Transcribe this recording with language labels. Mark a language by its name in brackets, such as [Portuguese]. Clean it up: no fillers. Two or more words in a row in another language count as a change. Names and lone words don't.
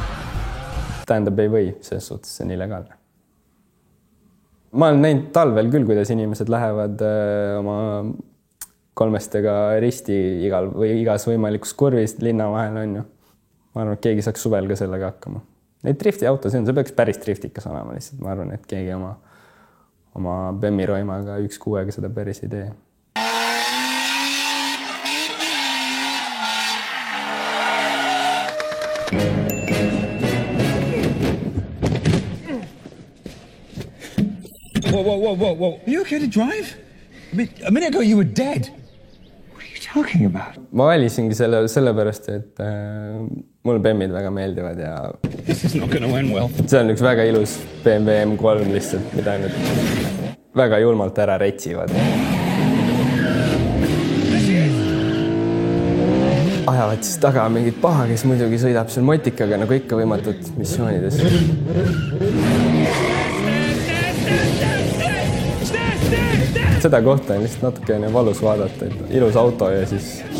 [Estonian] Tähendab, ei või, selles suhtes see on illegaalne. Ma olen näinud talvel küll, kuidas inimesed lähevad oma kolmestega risti igas võimalikus kurvis linna vahel on ju. Ma arvan, et keegi saaks suvel ka sellega hakkama. Neid driftiauto, see peaks päris driftikas olema lihtsalt. Ma arvan, et keegi oma Bemmi-roimaga 1.6-ga seda päris ei tee. [English] Whoa. Are you okay to drive? A minute ago you were dead. What are you talking about? [Estonian] Ma valisingi sellepärast, et mulle Bemmid väga meeldivad ja [English] This is not gonna end well. [Estonian] See on üks väga ilus BMW M3 lihtsalt, mida nüüd väga julmalt ära retsivad. Ajavad siis taga mingid paha, kes muidugi sõidab seal motikaga nagu ikka võimatud missioonides. Seda kohta on lihtsalt natuke valus vaadata, et ilus auto ja siis...